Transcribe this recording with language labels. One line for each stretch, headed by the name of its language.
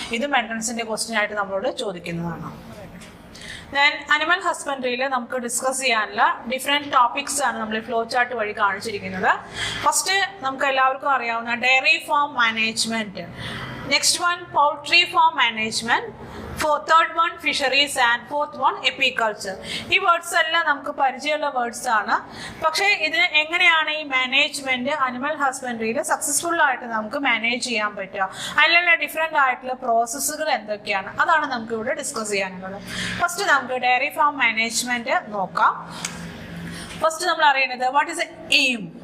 Malayalam: ഇതും എൻട്രൻസിന്റെ ക്വസ്റ്റ്യൻ ആയിട്ട് നമ്മളോട് ചോദിക്കുന്നതാണ്. ദെൻ അനിമൽ ഹസ്ബൻഡറിയിൽ നമുക്ക് ഡിസ്കസ് ചെയ്യാനുള്ള ഡിഫറെൻറ്റ് ടോപ്പിക്സ് ആണ് നമ്മൾ ഫ്ലോ ചാർട്ട് വഴി കാണിച്ചിരിക്കുന്നത്. ഫസ്റ്റ് നമുക്ക് എല്ലാവർക്കും അറിയാവുന്ന dairy farm management, next one poultry farm management,
English: third one fisheries and fourth one apiculture.
Malayalam: ഈ വേർഡ്സ് എല്ലാം നമുക്ക് പരിചയമുള്ള വേർഡ്സ് ആണ്. പക്ഷേ ഇത് എങ്ങനെയാണ് ഈ മാനേജ്മെന്റ് അനിമൽ ഹസ്ബൻഡറിയിൽ സക്സസ്ഫുൾ ആയിട്ട് നമുക്ക് മാനേജ് ചെയ്യാൻ പറ്റുക, അതിലുള്ള ഡിഫറെന്റ് ആയിട്ടുള്ള പ്രോസസ്സുകൾ എന്തൊക്കെയാണ്, അതാണ് നമുക്ക് ഇവിടെ ഡിസ്കസ് ചെയ്യാനുള്ളത്. ഫസ്റ്റ് നമുക്ക് ഡയറി ഫാം മാനേജ്മെന്റ് നോക്കാം. ഫസ്റ്റ് നമ്മൾ അറിയുന്നത്
English: What is aim.